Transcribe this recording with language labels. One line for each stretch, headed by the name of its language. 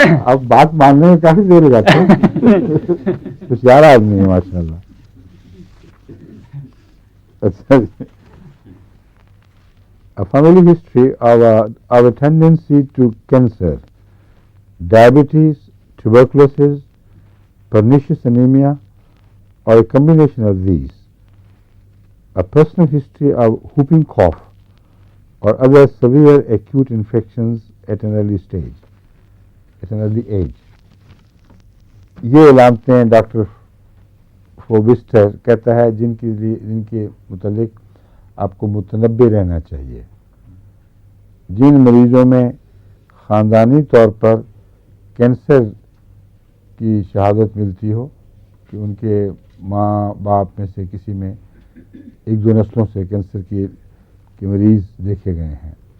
Urdu: اب بات ماننے میں کافی دیر ہو جاتی ہے. ہوشیار آدمی ہے ماشاء اللہ.
English: اچھا A family history of our tendency to cancer, diabetes, tuberculosis, pernicious anemia, or a combination of these. A personal history of whooping cough or other severe acute infections at an early stage, at an early age.
Urdu: یہ علامتیں doctor فوبسٹر کہتا ہے جن کے متعلق آپ کو متنبع رہنا چاہیے. جن مریضوں میں خاندانی طور پر کینسر کی شہادت ملتی ہو کہ ان کے ماں باپ میں سے کسی میں ایک دو نسلوں سے کینسر کے مریض دیکھے گئے ہیں.